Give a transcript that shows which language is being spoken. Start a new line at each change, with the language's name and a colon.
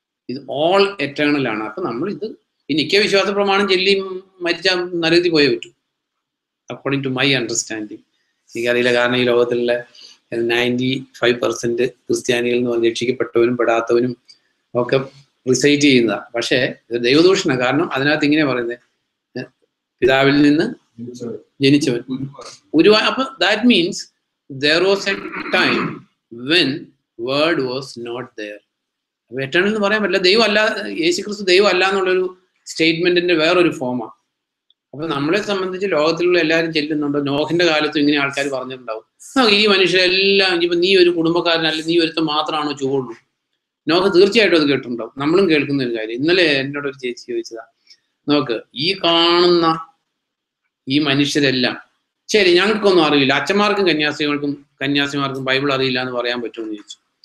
Malayalam: ഇത്
English: all eternal
Malayalam: ആണ്. അപ്പൊ നമ്മൾ ഇത് ഈ നിത്യ വിശ്വാസ പ്രമാണം ചൊല്ലി മരിച്ചാൽ നരകത്തിൽ പോയേ പറ്റൂ,
English: According to my understanding.
Malayalam: എനിക്കറിയില്ല, കാരണം ഈ ലോകത്തിലുള്ള 95% ക്രിസ്ത്യാനികളിൽ നിന്ന് രക്ഷിക്കപ്പെട്ടവനും പെടാത്തവനും ഒക്കെ റിസൈറ്റ് ചെയ്യുന്നതാണ്. പക്ഷേ ഇത് ദൈവദൂഷണ. കാരണം അതിനകത്ത് ഇങ്ങനെ പറയുന്നത്, പിതാവിൽ നിന്ന് ജനിച്ചവൻ ഉരുവാ.
English: അപ്പൊ that means there was a time when word was not there.
Malayalam: അപ്പൊ എറ്റേണൽ എന്ന് പറയാൻ പറ്റില്ല. ദൈവം അല്ല, യേശുക്രിസ്തു ദൈവം അല്ല എന്നുള്ളൊരു സ്റ്റേറ്റ്മെന്റിന്റെ വേറൊരു ഫോമാണ്. അപ്പൊ നമ്മളെ സംബന്ധിച്ച് ലോകത്തിലുള്ള എല്ലാവരും ചെല്ലുന്നുണ്ടോ, നോഹിന്റെ കാലത്തും ഇങ്ങനെ ആൾക്കാർ പറഞ്ഞിട്ടുണ്ടാവും, ഈ മനുഷ്യരെല്ലാം ഇപ്പൊ നീ ഒരു കുടുംബക്കാരനല്ല, നീ ഒരുത്തം മാത്രമാണോ ചുവള്ളൂ. നോക്ക് തീർച്ചയായിട്ടും അത് കേട്ടിട്ടുണ്ടാവും, നമ്മളും കേൾക്കുന്ന ഒരു കാര്യം. ഇന്നലെ എന്നോട് ഒരു ചേച്ചി ചോദിച്ചതാ, നോക്ക് ഈ കാണുന്ന ഈ മനുഷ്യരെല്ലാം, ശരി ഞങ്ങൾക്കൊന്നും അറിയില്ല, അച്ഛന്മാർക്കും കന്യാസിമാർക്കും ബൈബിൾ അറിയില്ല എന്ന് പറയാൻ പറ്റുമെന്ന് ചോദിച്ചു.